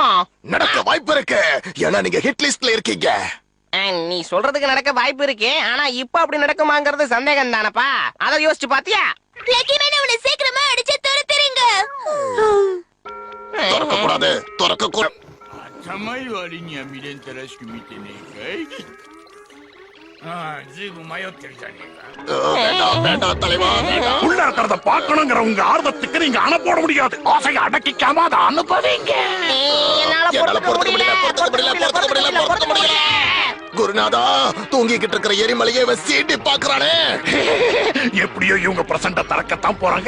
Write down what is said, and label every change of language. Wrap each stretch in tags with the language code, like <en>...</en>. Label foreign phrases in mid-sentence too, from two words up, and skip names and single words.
<ta>நடக்க வாய்ப்பு இருக்கு. ஏன்னா நீங்க</ta> <en>hit list</en> <ta>இருக்கீங்க. நீ சொல்றதுக்கு நடக்க வாய்ப்பு இருக்கு. ஆனா இப்ப அப்படி நடக்குமாங்கிறது சந்தேகம் தானப்பா. அத யோசிச்சு பாத்தியா? லக்கி மேன், அவனை சீக்கிரமா அடிச்சு துரத்துறீங்க. திறக்க கூடாது, திறக்க கூடாது.</ta> <ja>頭いい割には未練たらしく見てねえかい。ああ、ずいぶん迷ってるじゃねえか。</ja> <ta>வேண்டாம் வேண்டாம் தலைவா, வேண்டாம். உள்ள இருக்கிறத பாக்கணுங்கிற உங்க ஆர்வத்துக்கு நீங்க அணை போட முடியாது. ஆசையை அடக்கிக்காம அதை அனுப்பவீங்க. என்னால பொறுத்துக்க முடியல. பொறுத்துக்க முடியல. குருநாதா தூங்கிக்கிட்டு இருக்கிற எரிமலையை இவன் சீண்டி பாக்குறானே. எப்படியோ இவங்க பிரசண்ட திறக்கத்தான் போறாங்க.</ta>